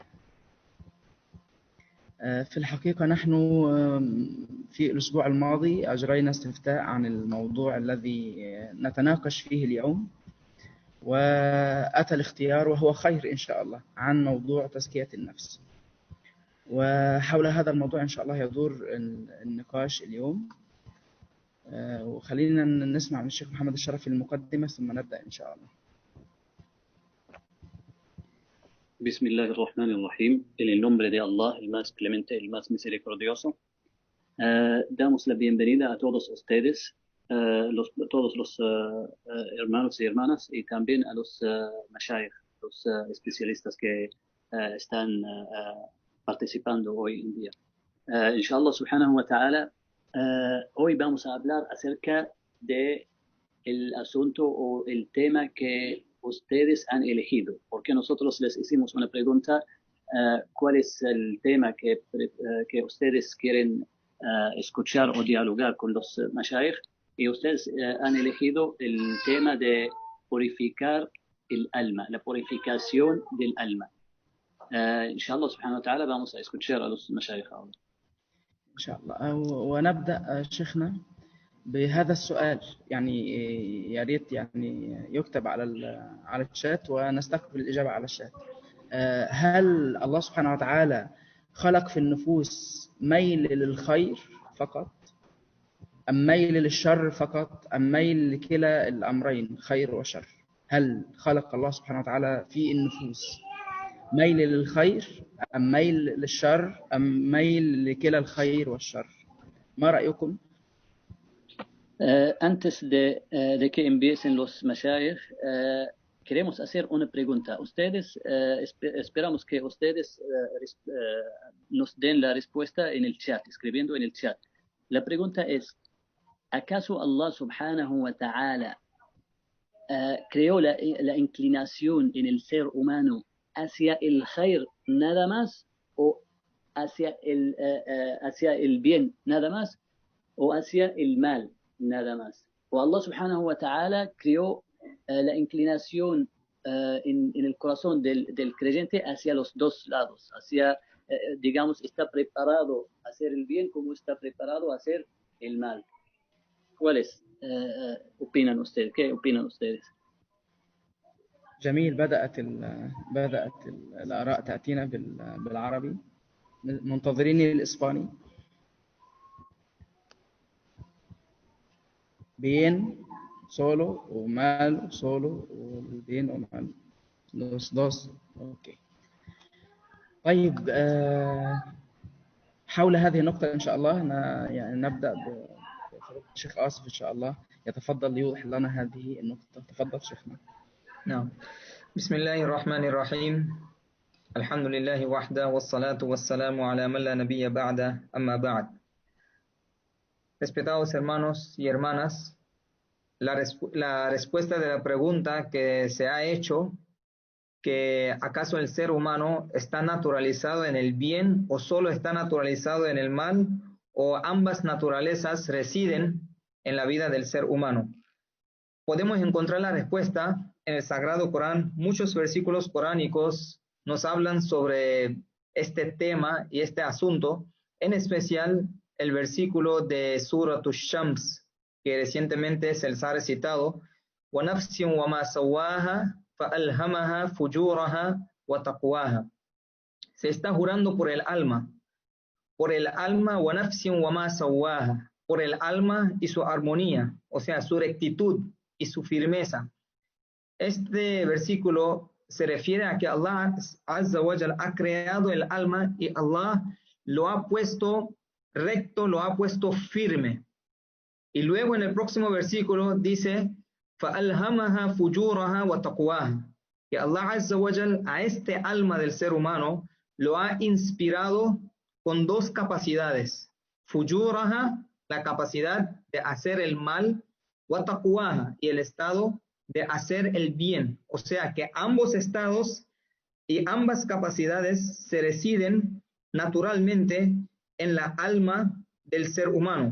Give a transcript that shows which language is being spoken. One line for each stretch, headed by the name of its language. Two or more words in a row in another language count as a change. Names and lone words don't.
Arabic: في الحقيقة نحن في الأسبوع الماضي أجرينا استفتاء عن الموضوع الذي نتناقش فيه اليوم، وأتى الاختيار وهو خير إن شاء الله عن موضوع تزكية النفس. وحول هذا الموضوع إن شاء الله يدور النقاش اليوم. وخلينا نسمع من الشيخ محمد الشرفي المقدمة ثم نبدأ إن شاء الله. بسم الله الرحمن الرحيم.
Spanish: En el nombre de Allah, el más clemente, el más misericordioso. Damos la bienvenida a todos ustedes, todos los hermanos y hermanas, y también a los mashayikh, los especialistas que están participando hoy en día.
Arabic: إن شاء الله سبحانه وتعالى,
Spanish: hoy vamos a hablar acerca de el asunto o el tema que ustedes han elegido, porque nosotros les hicimos una pregunta, ¿cuál es el tema que ustedes quieren escuchar o dialogar con los mashayikh? Y ustedes han elegido el tema de purificar el alma, la purificación del alma.
Arabic: إن شاء الله سبحانه وتعالى
Spanish: vamos a escuchar a los mashayikh ahora. inshallah.
Arabic: ونبدأ شيخنا بهذا السؤال، يعني يا ريت يعني يكتب على الشات ونستقبل الإجابة على الشات. هل الله سبحانه وتعالى خلق في النفوس ميل للخير فقط، أم ميل للشر فقط، أم ميل لكلا الأمرين خير وشر؟ هل خلق الله سبحانه وتعالى في النفوس ميل للخير أم ميل للشر أم ميل لكلا الخير والشر؟ ما رأيكم؟
Spanish: Antes de que empiecen los mashayikh, queremos hacer una pregunta. Ustedes, esperamos que ustedes nos den la respuesta en el chat, escribiendo en el chat. La pregunta es, ¿acaso
Arabic: الله سبحانه وتعالى
Spanish: creó la inclinación en el ser humano hacia el khair nada más, o hacia el bien nada más, o hacia el mal nada más? O
Arabic: الله سبحانه وتعالى
Spanish: creó la inclinación en el corazón del creyente hacia los dos lados, hacia, digamos, está preparado a hacer el bien como está preparado a hacer el mal. ¿Cuáles opinan ustedes? ¿Qué opinan ustedes?
Arabic: جميل. بدأت الآراء تأتينا بالعربي. منتظرين الإسباني.
Spanish: bien, solo o mal, solo o bien o mal, los dos.
Arabic: اوكي. طيب، حول هذه النقطة إن شاء الله يعني نبدأ بالشيخ آصف إن شاء الله يتفضل ليوضح لنا هذه النقطة. تفضل شيخنا. نعم. بسم الله الرحمن الرحيم. الحمد لله وحده والصلاة والسلام على من لا نبي بعده أما بعد.
Spanish: Respetados hermanos y hermanas, la respuesta de la pregunta que se ha hecho, que ¿acaso el ser humano está naturalizado en el bien o solo está naturalizado en el mal, o ambas naturalezas residen en la vida del ser humano? Podemos encontrar la respuesta en el Sagrado Corán. Muchos versículos coránicos nos hablan sobre este tema y este asunto, en especial el versículo de Surat Ash-Shams, que recientemente se les ha recitado:
Arabic: وَنَفْسٍ وَمَا سَوَّاهَا فَأَلْهَمَهَا فُجُورَهَا وَتَقْوَاهَا.
Spanish: Se está jurando por el alma,
Arabic: وَنَفْسٍ وَمَا سَوَّاهَا,
Spanish: por el alma y su armonía, o sea, su rectitud y su firmeza. Este versículo se refiere a que
Arabic: الله عز وجل
Spanish: ha creado el alma y Allah lo ha puesto recto, lo ha puesto firme. Y luego en el próximo versículo dice:
Arabic: فَأَلْهَمَهَا فُجُورَهَا وَتَقْوَاهَا,
Spanish: que
Arabic: الله عز وجل
Spanish: a este alma del ser humano lo ha inspirado con dos capacidades: fujuraha, la capacidad de hacer el mal,
Arabic: وتقواها,
Spanish: y el estado de hacer el bien. O sea que ambos estados y ambas capacidades se residen naturalmente en la alma del ser humano.